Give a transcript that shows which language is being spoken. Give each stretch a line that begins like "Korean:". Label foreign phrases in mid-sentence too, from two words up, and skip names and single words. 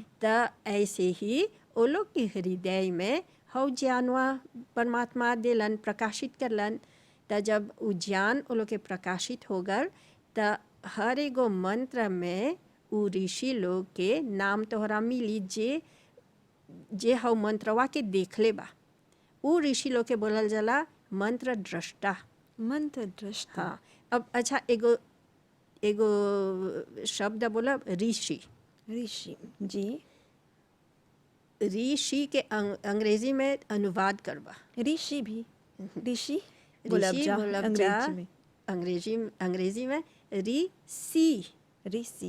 Bhojpuri: तो ऐसे ही वो लोग के हृदय में हव ज्ञानवा परमात्मा देलन, प्रकाशित करलन। तो जब वो ज्ञान वो लोग के प्रकाशित हो गल, तो हर एगो मंत्र में उ ऋषि लोग के नाम तोहरा मिली जे हव मंत्रवा के देखले बा। उ ऋषि लोग के बोलल जाला मंत्र दृष्टा। मंत्र दृष्टा। हाँ, अब अच्छा एगो शब्द बोला ऋषि। ऋषि। जी। ऋषि के अंग्रेजी में अनुवाद करबा। ऋषि भी ऋषि ऋषि अंग्रेजी में ऋषि।